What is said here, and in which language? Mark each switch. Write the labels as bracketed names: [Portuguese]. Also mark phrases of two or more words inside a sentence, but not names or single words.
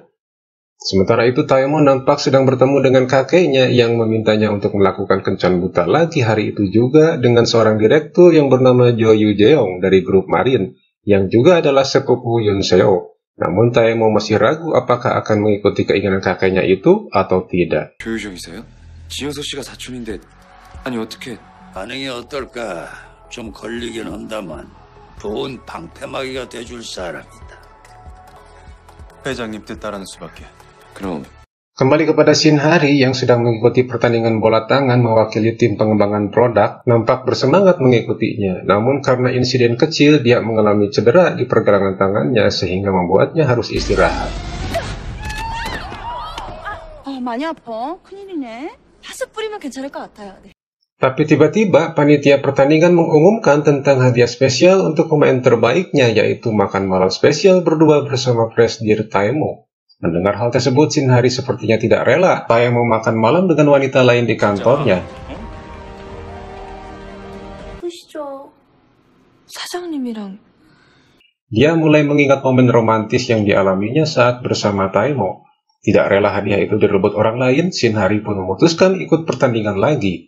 [Indonesian] Sementara itu Taemo nampak sedang bertemu dengan kakeknya yang memintanya untuk melakukan kencan buta lagi hari itu juga dengan seorang direktur yang bernama Jo Yu Jeong dari grup Marine, yang juga adalah sepupu Yoon Seo. Namun Taemo masih ragu apakah akan mengikuti keinginan kakeknya itu atau tidak. [Korean] 교육적이세요? 지효서 씨가 사촌인데 아니 어떻게? 반응이 어떨까? 좀 걸리긴 한다만 좋은 방패막이가 돼줄 사람이다. 회장님 뜻 따르는 수밖에. 그럼 [Indonesian] Kembali kepada Shinhari yang sedang mengikuti pertandingan bola tangan mewakili tim pengembangan produk, nampak bersemangat mengikutinya. Namun karena insiden kecil, dia mengalami cedera di pergelangan tangannya sehingga membuatnya harus istirahat. [Korean] 많이 아파. 큰일이네. 파스 뿌리면 괜찮을 것 같아요. 네. [Indonesian] Tapi tiba-tiba panitia pertandingan mengumumkan tentang hadiah spesial untuk pemain terbaiknya, yaitu makan malam spesial berdua bersama Presidir Taemo. Mendengar hal tersebut, Shinhari sepertinya tidak rela Taemo makan malam dengan wanita lain di kantornya. [Korean] 보시죠. 사장님이랑. [Indonesian] Dia mulai mengingat momen romantis yang dialaminya saat bersama Taemo. Tidak rela hadiah itu direbut orang lain, Shinhari pun memutuskan ikut pertandingan lagi.